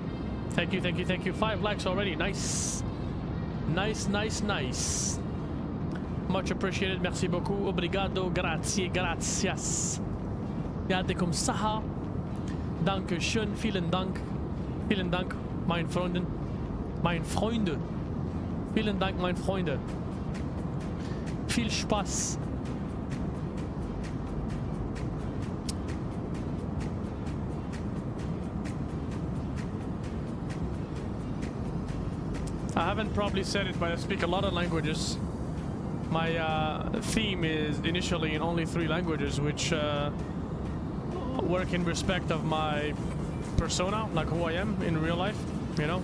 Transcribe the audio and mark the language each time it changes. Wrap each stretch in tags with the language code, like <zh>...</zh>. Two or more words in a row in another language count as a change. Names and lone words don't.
<en>Thank you, thank you, thank you. 5 likes already. Nice. Nice, nice, nice. Much appreciated.</en> <fr>Merci beaucoup.</fr> <pt>Obrigado. Grazie.</pt> <es>Gracias.</es> <ar>يعطيكم الصحة.</ar> <de>Danke schön. Vielen Dank. Vielen Dank, mein Freunden. Mein Freunde. Vielen Dank, mein Freunde. Viel Spaß.</de> <en>I haven't probably said it, but I speak a lot of languages. My theme is initially in only 3 languages, which work in respect of my persona, like who I am in real life, you know.</en>